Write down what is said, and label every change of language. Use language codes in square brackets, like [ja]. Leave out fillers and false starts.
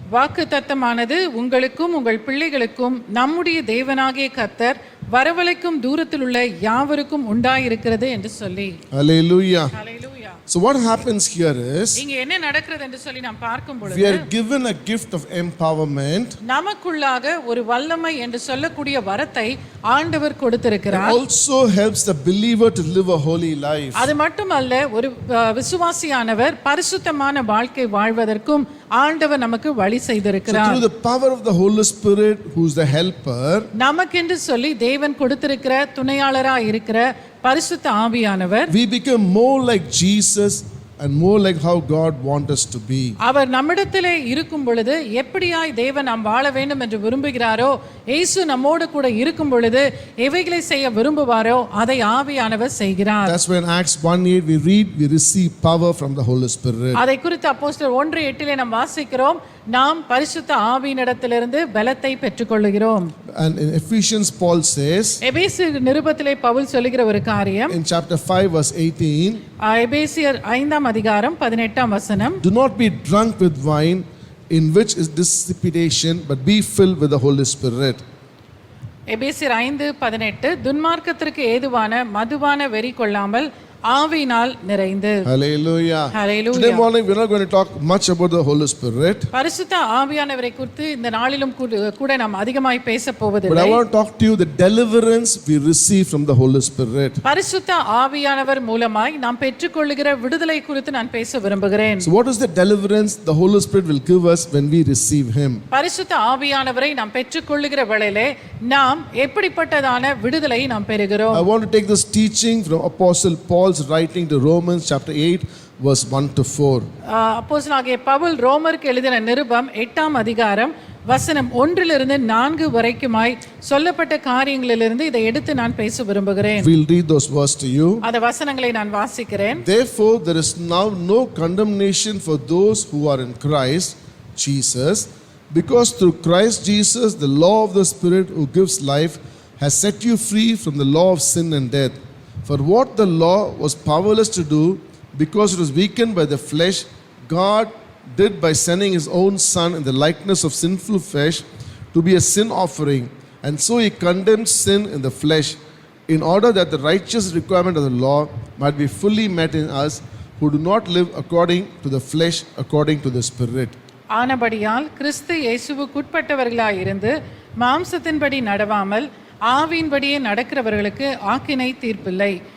[ta] வாக்குத்தத்தமானது உங்களுக்கும் உங்கள் பிள்ளைகளுக்கும் நம்முடைய தேவனாகிய கர்த்தர் வரவழைக்கும் தூரத்தில் உள்ள யாவருக்கும் உண்டாயிருக்கிறது என்று சொல்லி. [en] Hallelujah. Hallelujah. So what happens here is [ta] இங்க என்ன நடக்கிறது என்று சொல்லி நாம் பார்க்கும் [en] we [ta] பொழுது [en] are given a gift of empowerment. [ta] நமக்குள்ளாக ஒரு வல்லமை என்று சொல்லக்கூடிய வரத்தை ஆண்டவர் [en] It [ta] கொடுத்திருக்கிறார். [en] also helps the believer to live a holy life. [ta] அது மட்டுமல்ல, ஒரு விசுவாசியானவர் பரிசுத்தமான வாழ்க்கை வாழ்வதற்கும் ஆண்டவர் நமக்கு வழி [en] So [ta] செய்திருக்கிறார். [en] through the power of the Holy Spirit, who is the helper, [ta] நமக்கென்று சொல்லி தேவன் கொடுத்திருக்கிற துணையாளராய் இருக்கிற பரிசுத்த ஆவியானவர் [en] we become more like Jesus and more like how God wants us to be. [ta] அவர் நம்மிடத்திலே இருக்கும் பொழுது எப்படியாய் தேவன் நாம் வாழ வேண்டும் என்று விரும்புகிறாரோ, இயேசு நம்மோடு கூட இருக்கும் பொழுது எவைகளை செய்ய விரும்புவாரோ அதை ஆவியானவர் செய்கிறார். [en] That's when Acts 1:8 we read, we receive power from the Holy Spirit. [ta] அதை குறித்து அப்போஸ்தலர் 1:8 நாம் வாசிக்கிறோம், நாம் பரிசுத்த ஆவியினிடத்திலிருந்து பலத்தை பெற்றுக்கொள்கிறோம். [en] And in Ephesians Paul says [ta] எபேசியர் நிருபத்திலே பவுல் சொல்லுகிற ஒரு காரியம், [en] in chapter 5 verse 18, [ta] எபேசியர் 5ஆம் அதிகாரம் 18ஆம் வசனம், [en] do not be drunk with wine in which is dissipation, but be filled with the Holy Spirit. [ta] எபேசியர் 5:18, துன்மார்க்கத்திற்கு ஏதுவான மதுவான வெறி கொள்ளாமல் ஆவியினால் நிறைந்து. [en] Hallelujah. Hallelujah. Today morning we're not going to talk much about the Holy Spirit, [ta] பரிசுத்த ஆவியானவரை குறித்து இந்த நாளிலும் கூட நாம் அதிகமாய் பேச [en] but [ta] போவதில்லை. [en] I want to talk to you the deliverance we receive from the Holy Spirit. [ta] பரிசுத்த ஆவியானவர் மூலமாய் நாம் பெற்றுக்கொள்ளுகிற விடுதலை குறித்து நான் பேச விரும்புகிறேன். [en] So what is the deliverance the Holy Spirit will give us when we receive Him? [ta] பரிசுத்த ஆவியானவரை நாம் பெற்றுக்கொள்ளுகிற வேளையிலே நாம் எப்படிப்பட்டதான விடுதலை நாம் பெறுகிறோம்? [en] I want to take this teaching from Apostle Paul's writing to Romans chapter 8 verse 1 to 4. [ta] அப்போஸ்தலனாகிய பவுல் ரோமருக்கு எழுதின நிருபம் 8ஆம் அதிகாரம் வசனம் 1லிருந்து 4 வரைக்குமாய் சொல்லப்பட்ட காரியங்களிலிருந்து இதை எடுத்து நான் பேச விரும்புகிறேன். [en] We'll read those verses to you. [ta] அந்த வசனங்களை நான் வாசிக்கிறேன். [en] Therefore there is now no condemnation for those who are in Christ Jesus, because through Christ Jesus the law of the Spirit who gives life has set you free from the law of sin and death. For what the law was powerless to do, because it was weakened by the flesh, God did by sending his own Son in the likeness of sinful flesh to be a sin offering. And so he condemned sin in the flesh, in order that the righteous requirement of the law might be fully met in us, who do not live according to the flesh, according to the Spirit. [ta] ஆனபடியால் கிறிஸ்து இயேசுவுக்குட்பட்டவர்களாய் இருந்து மாம்சத்தின்படி நடவாமல் ஆவியின்படியே நடக்கிறவர்களுக்கு ஆக்கினை தீர்ப்பில்லை.